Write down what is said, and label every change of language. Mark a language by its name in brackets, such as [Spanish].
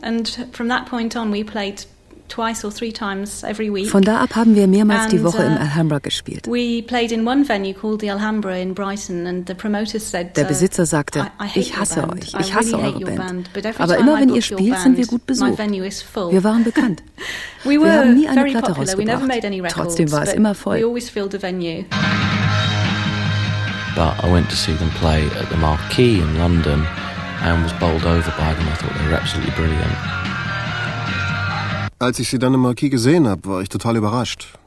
[English] And from that point on, we played twice or three times every week. [German] Von da ab haben wir mehrmals die Woche im Alhambra gespielt. [English] We played in one venue called the Alhambra in Brighton and the promoter said, [German] der Besitzer sagte, ich hasse euch, ich hasse eure Band. Aber immer wenn ihr spielt, sind wir gut besucht. Wir waren bekannt. Wir haben nie eine Platte rausgebracht. Trotzdem war es immer voll. [English] We always filled the venue. But I went to see them play at the Marquee in London and was bowled over by them. I thought they were absolutely brilliant. [German] Als ich sie dann im Marquee gesehen habe, war ich total überrascht.